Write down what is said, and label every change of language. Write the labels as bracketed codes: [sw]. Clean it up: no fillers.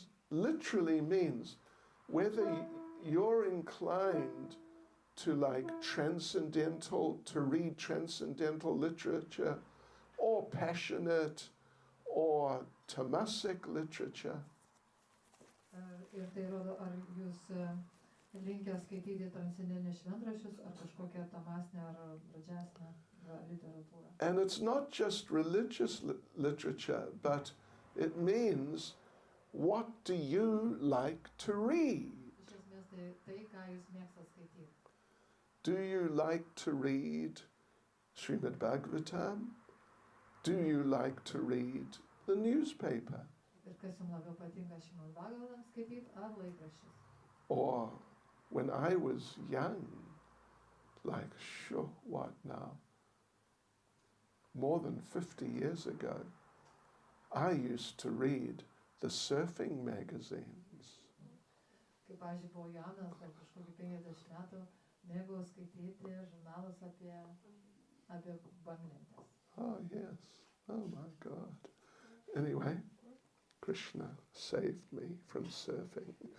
[en] literally means whether you're inclined to to read transcendental literature, or passionate, or tamasic literature. [lt] Ir tai rodo, ar jūs linkę skaityti transcendentinius šventraščius, ar kažkokią tamasinę ar pradžiasnę literatūrą. [en] And it's not just religious literature, but it means what do you like to read? [lt] Iš esmės tai, ką jūs mėgstat skaityti. [en] Do you like to read Srimad Bhagavatam? Do you like to read the newspaper? [lt] Ir kas jums labiau patinka, Srimad Bhagavatam skaityti ar laikraščius? [en] Or when I was young, what now? More than 50 years ago, I used to read the surfing magazines. [lt] Kai, pavyzdžiui, buvau jaunas, gal kažkokį 50 metų, mėgau skaityti žurnalus apie banglentes. [en] Oh, yes. Oh, my God. Anyway, Krishna saved me from surfing.